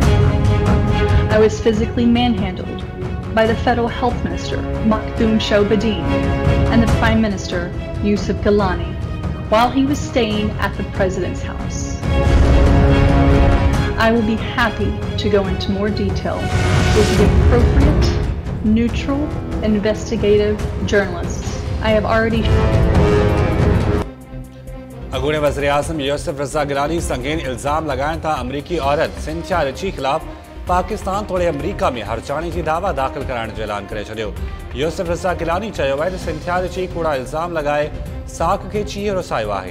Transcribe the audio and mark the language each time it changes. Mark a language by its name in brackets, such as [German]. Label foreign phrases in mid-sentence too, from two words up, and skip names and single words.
[English] I was physically manhandled by the Federal Health Minister Makhdoom Shobadin and the Prime Minister Yusuf Gilani while he was staying at the President's house. I will be happy to go into more detail with the appropriate, neutral, investigative journalists. I have already. [Sindhi] अगूणे वज़ीर आज़म यूसुफ रज़ा गिलानी संगीन इल्ज़ाम लगाइनि था अमरीकी औरत सिंथिया रिची ख़िलाफ़ पाकिस्तान तोड़े अमरीका में हरचाणी जी दावा दाख़िल कराइण जो ऐलान करे छॾियो। यूसुफ रज़ा गिलानी चयो आहे त सिंथिया रिची कूड़ा इल्ज़ाम लगाए साख खे चीह रोसायो आहे।